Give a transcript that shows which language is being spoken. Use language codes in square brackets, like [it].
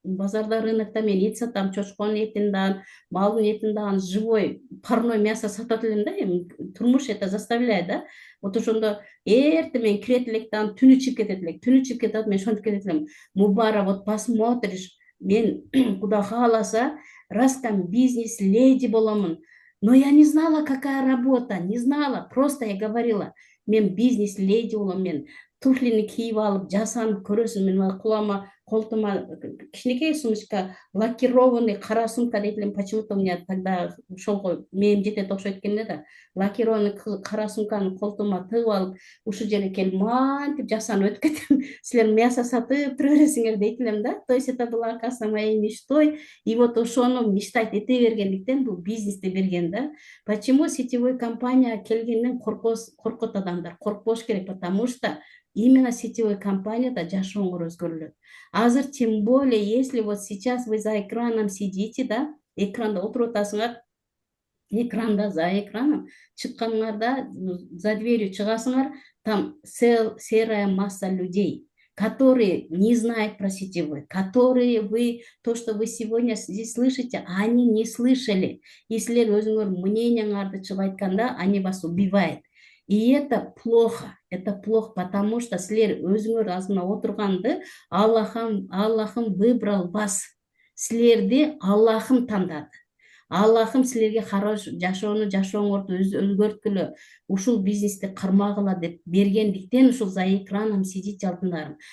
[ky] базарда, рынокта мен ет сатам, чочконун этинен, малдын этинен [ru] живой парной мясо [ky] сатат элем да, эми турмуш [ru] это заставляет [ky] да. Вот ошондо эртең мен кирет элек да, түнү чыгып кетет элек, түнү чыгып кетет, мен ошентип кетет элем. Мубара, [ru] вот посмотришь, [ky] мен куда кааласа раскам бизнес-леди боломун. [ru] Но я не знала, какая работа, не знала. Просто я говорила, [ky] мен бизнес-леди болом, мен туфлини кийип алып, жасанып көрөсүң, мен кулама, колтума кичинекей сумочка, лакированный кара сумка дейт элем. [ru] Почему-то у меня тогда [ky] ошол менин жетет окшойт экен да. Лакированный кара сумканы колтума тыгып алып, ушул жерге келип мантип жасанып өтүп кетем. Силер мясо сатып тура бересиңер дейт элем да. [ru] То есть это была, оказывается, моей мечтой. И вот [ky] ошону мечтать эте бергендиктен бул бизнести берген да. [ru] Почему сетевой компания келгенден коркот адамдар? [ky] Коркпош керек, [ru] потому что [ky] именно сетевой компанияда жашооңор өзгөрүлөт. [ru] Азыр тем более, если вот сейчас вы за экраном сидите, да, [ky] экранда отуруп атасыңар, [ru] экранда, [ky] за экраном чыкканыңарда, за дверью чыгасыңар, [ru] там серая масса людей, которые не знают про сетевой, которые то, что вы сегодня здесь слышите, они не слышали. [ky] Если өзүңөр мнениеңарды чыгып айтканда, [ru] они вас убивают. И это плохо, потому что [ky] силер өзүңөр азына отурганды Аллахым [ru] выбрал вас. [ky] Силерди Аллахым тандады. Аллахым силерге хорош жашооңорду өзгөрткүлө, ушул бизнести кармагыла деп бергендиктен ушул [ru] за экраном сидите [ky] алтындарым.